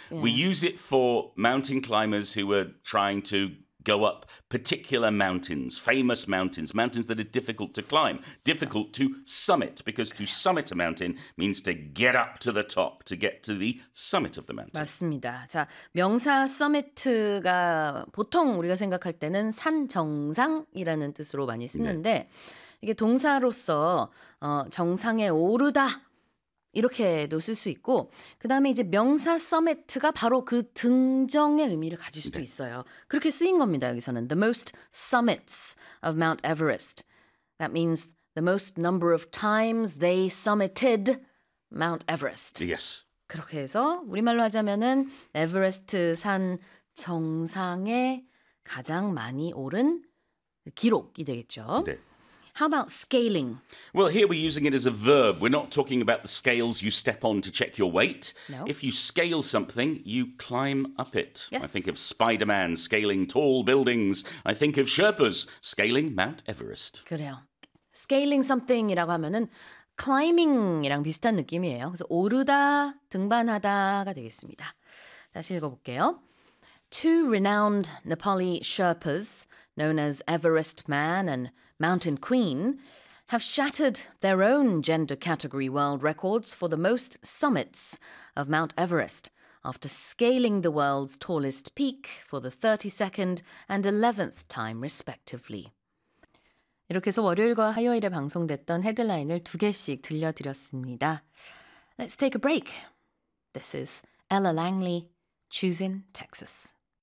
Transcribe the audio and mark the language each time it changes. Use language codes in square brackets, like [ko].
[en] We yeah. use it for mountain climbers who are trying to go up particular mountains, famous mountains, mountains that are difficult to climb, difficult to summit, because to summit a mountain means to get up to the top, to get to the summit of the mountain. [ko] 맞습니다. 자, 명사 서미트가 보통 우리가 생각할 때는 산 정상이라는 뜻으로 많이 쓰는데 이게 동사로서 정상에 오르다 이렇게도 쓸수 있고 그다음에 이제 명사 서미트가 바로 그 등정의 의미를 가질 수도 있어요. 그렇게 쓰인 겁니다. 여기서는 [en] the most summits of Mount Everest. That means the most number of times they summited Mount Everest. Yes. [ko] 그렇게 해서 우리말로 하자면은 에베레스트 산 정상에 가장 많이 오른 기록이 되겠죠. [en] How about scaling? Well, here we're using it as a verb. We're not talking about the scales you step on to check your weight. No. If you scale something, you climb up it. I think Yes. of Spider-Man scaling tall buildings. I think of Sherpas scaling Mount Everest. [ko] 그래요. Scaling something이라고 하면은 클라이밍이랑 비슷한 느낌이에요. 그래서 오르다, 등반하다가 되겠습니다. 다시 읽어볼게요. [en] Two renowned Nepali Sherpas, known as Everest Man and Mountain Queen, have shattered their own gender category world records for the most summits of Mount Everest after scaling the world's tallest peak for the 32nd and 11th time, respectively. [ko] 이렇게 해서 월요일과 화요일에 방송됐던 헤드라인을 두 개씩 들려드렸습니다. [en] Let's take a break. This is Ella Langley, Choosing Texas.